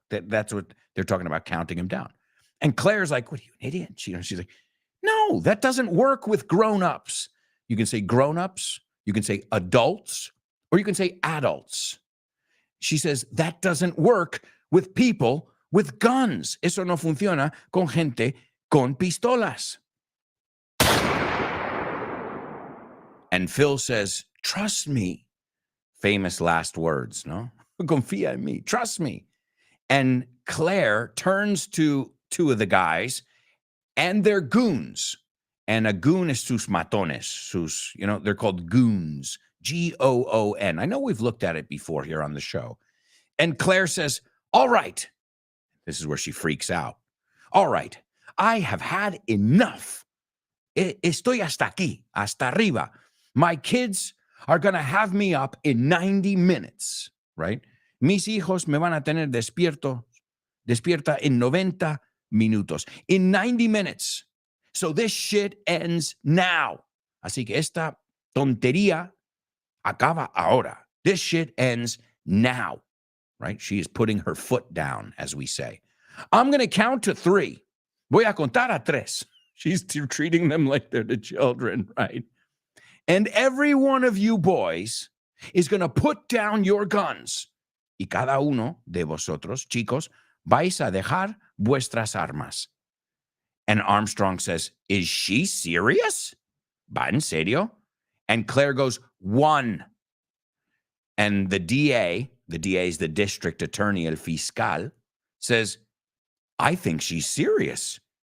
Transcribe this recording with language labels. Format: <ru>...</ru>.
<en>That's what they're talking about, counting him down. And Claire's like, what are you, an idiot? She's like, no, that doesn't work with grown-ups. You can say grown-ups, you can say adults, or you can say adults. She says, that doesn't work with people with guns.</en> <es>Eso no funciona con gente con pistolas.</es> <en>And Phil says, trust me. Famous last words, no?</en> <es>Confía en mí.</es> <en>Trust me. And Claire turns to 2 of the guys, and they're goons. And a goon is</en> <es>sus matones.</es> <en>They're called goons. Goon. I know we've looked at it before here on the show. And Claire says, all right. This is where she freaks out. All right. I have had enough.</en> <es>Estoy hasta aquí, hasta arriba.</es> <en>My kids are going to have me up in 90 minutes, right?</en> <es>Mis hijos me van a tener despierta en 90 minutos.</es> <en>In 90 minutes. So this shit ends now.</en> <es>Así que esta tontería acaba ahora.</es> <en>This shit ends now, right? She is putting her foot down, as we say. I'm going to count to 3.</en> <es>Voy a contar a 3.</es> <en>She's treating them like they're the children, right? And every one of you boys is going to put down your guns.</en> <es>Y cada uno de vosotros, chicos, vais a dejar vuestras armas.</es> <en>And Armstrong says, is she serious?</en> <es>¿Va en serio?</es> <en>And Claire goes, 1. And the DA is the district attorney, el fiscal, says, I think she's serious.</en>